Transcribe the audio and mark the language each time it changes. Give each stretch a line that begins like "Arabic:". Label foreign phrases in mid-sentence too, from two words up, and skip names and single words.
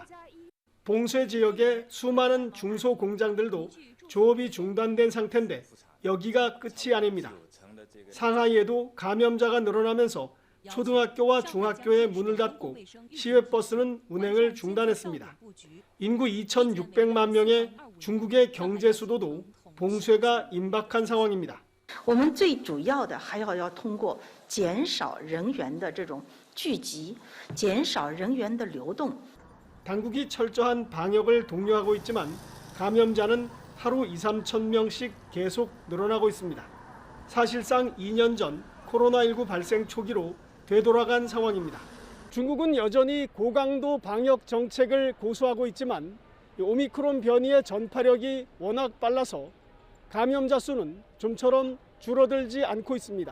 Korean: 봉쇄 지역의 수많은 중소공장들도 조업이 중단된 상태인데 여기가 끝이 아닙니다. 상하이에도 감염자가 늘어나면서 초등학교와 중학교의 문을 닫고 시외버스는 운행을 중단했습니다. 인구 2,600만 명의 중국의 경제 수도도 봉쇄가 임박한 상황입니다.
Chinese: 我们最主要的还要通过减少人员的这种聚集，减少人员的流动。
Korean: 당국이 철저한 방역을 독려하고 있지만 감염자는 하루 2~3천 명씩 계속 늘어나고 있습니다. 사실상 2년 전 코로나19 발생 초기로 되돌아간 상황입니다. 중국은 여전히 고강도 방역 정책을 고수하고 있지만 오미크론 변이의 전파력이 워낙 빨라서 감염자 수는 좀처럼 줄어들지 않고 있습니다.